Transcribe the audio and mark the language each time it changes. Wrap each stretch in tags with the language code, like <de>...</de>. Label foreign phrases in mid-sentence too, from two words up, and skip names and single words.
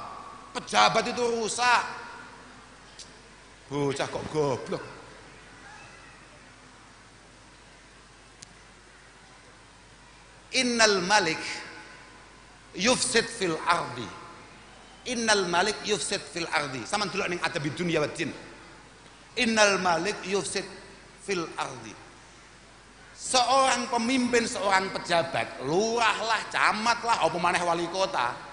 <id>Pejabat itu rusak. Bocah kok goblok.</id> <ar>إن الملك يفسد في الأرض. إن الملك يفسد في الأرض.</ar> <jv>Sampeyan delok ning adab dunya wad din.</jv> <ar>إن الملك يفسد في الأرض.</ar> <id>Seorang pemimpin, seorang pejabat,</id> <jv>lurah lah, camat lah, apa maneh wali kota,</jv>